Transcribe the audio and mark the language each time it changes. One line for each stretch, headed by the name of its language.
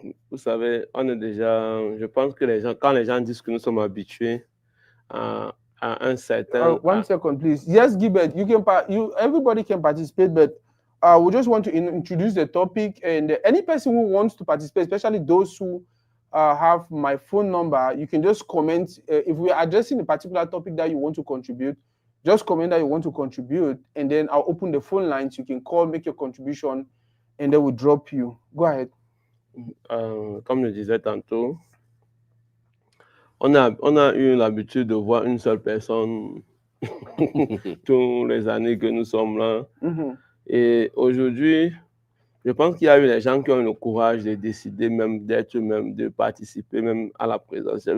French: Vous savez, on est déjà, je pense que quand les gens disent que nous sommes habitués à un certain...
English: One second, please. Yes, Gilbert, everybody can participate, but we just want to introduce the topic, and any person who wants to participate, especially those who have my phone number, you can just comment. If we are addressing a particular topic that you want to contribute, just comment that you want to contribute, and then I'll open the phone lines. You can call, make your contribution, and then we'll drop you. Go ahead.
French: Comme je disais tantôt, on a eu l'habitude de voir une seule personne tous les années que nous sommes là. Mhm. Et aujourd'hui, je pense qu'il y a eu des gens qui ont le courage de décider même d'être, même de participer même à la présidentielle.